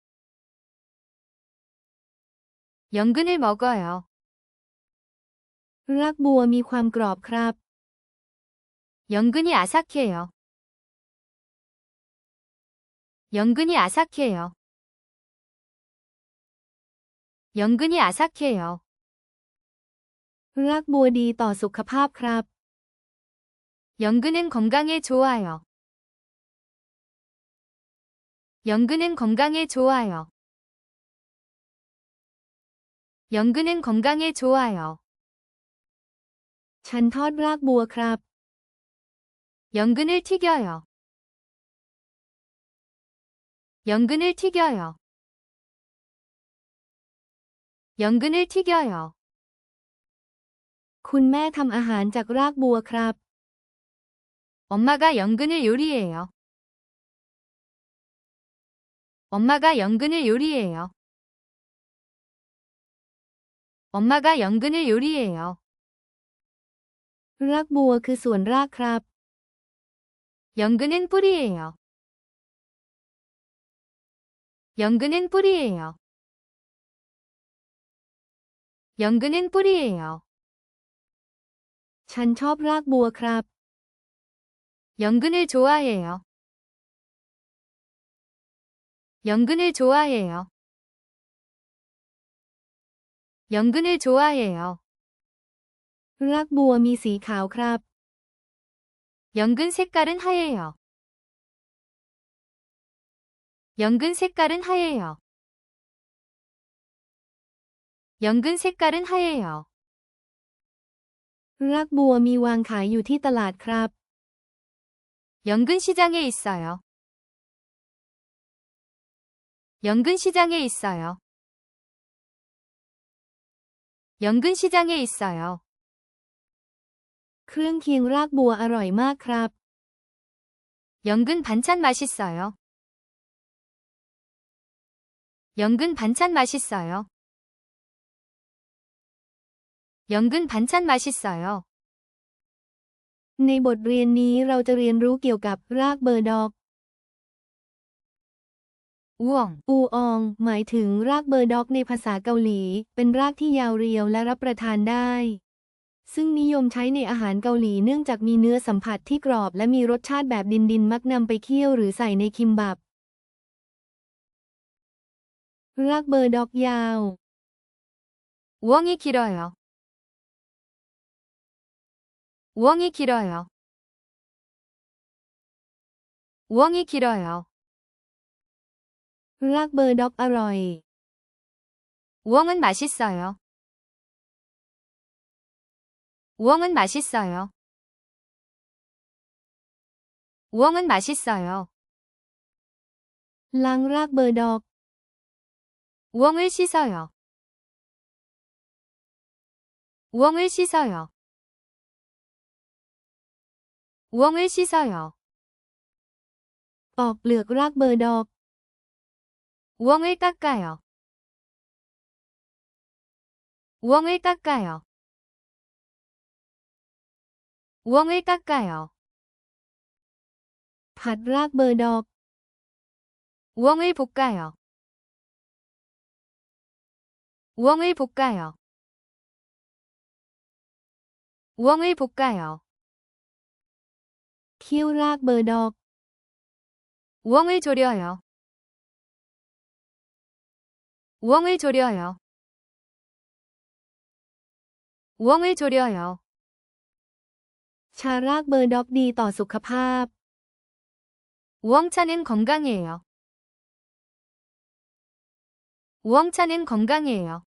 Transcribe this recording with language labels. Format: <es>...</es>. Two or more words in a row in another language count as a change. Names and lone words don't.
<ko>연근을 먹어요.</ko> <th>รากบัวมีความกรอบครับ</th> <ko>연근이 아삭해요. 연근이 아삭해요. 연근이 아삭해요.</ko> <th>รากบัวดีต่อสุขภาพครับ</th> <ko>연근은 건강에 좋아요. 연근은 건강에 좋아요. 연근은 건강에 좋아요.</ko> <th>ฉันทอดรากบัวครับ</th> <ko>연근을 튀겨요. 연근을 튀겨요. 연근을 튀겨요.</ko> <th>คุณแม่ทำอาหารจากรากบัวครับ</th> <ko>엄마가 연근을 요리해요. 엄마가 연근을 요리해요. 엄마가 연근을 요리해요.</ko> <th>รากบัวคือส่วนรากครับ</th> <ko>연근은 뿌리예요. 연근은 뿌리예요. 연근은 뿌리예요.</ko> <th>ฉันชอบรากบัวครับ</th> <ko>연근을 좋아해요. 연근을 좋아해요. 연근을 좋아해요.</ko> <th>รากบัวมีสีขาวครับ</th> <ko>연근 색깔은 하얘요. 연근 색깔은 하얘요. 연근 색깔은 하얘요.</ko> <th>รากบัวมีวางขายอยู่ที่ตลาดครับ</th> <ko>연근 시장에 있어요. 연근 시장에 있어요. 연근 시장에 있어요.</ko> <th>เครื่องเคียงรากบัวอร่อยมากครับ</th> <ko>연근 반찬 맛있어요. 연근 반찬 맛있어요. 연근 반찬 맛있어요.</ko> <th>ในบทเรียนนี้เราจะเรียนรู้เกี่ยวกับรากเบอร์ดอก</th> <ko>우엉,</ko> <th>อูออง หมายถึงรากเบอร์ดอกในภาษาเกาหลี เป็นรากที่ยาวเรียวและรับประทานได้ซึ่งนิยมใช้ในอาหารเกาหลีเนื่องจากมีเนื้อสัมผัสที่กรอบและมีรสชาติแบบดินๆมักนำไปเคี่ยวหรือใส่ในคิมบับรากเบอร์ดอกยาว</th> <ko>우엉이 길어요. 우엉이 길어요. 우엉이 길어요.</ko> <th>รากเบอร์ดอกอร่อย</th> <ko>우엉은 맛있어요. 우엉은 맛있어요. 우엉은 맛있어요.</ko> <th>ล้างรากเบอร์ดอก</th> <ko>우엉을 씻어요. 우엉을 씻어요. 우엉을 씻어요.</ko> <th>ปอกเปลือกรากเบอร์ดอก</th> <ko>우엉을 깎아요. 우엉을 깎아요. 우엉을 깎아요.</ko> <th>ผัดรากเบอร์ดอก</th> <ko>우엉을 볶아요. 우엉을 볶아요. 우엉을 볶아요.</ko> <th>เคี่ยวรากเบอร์ดอก</th> <ko>우엉을 졸여요. 우엉을 졸여요. 우엉을 졸여요.</ko> <th>ชารากเบอร์ดอกดีต่อสุขภาพ</th> <ko>우엉차는 건강이에요. 우엉차는 건강이에요.</ko>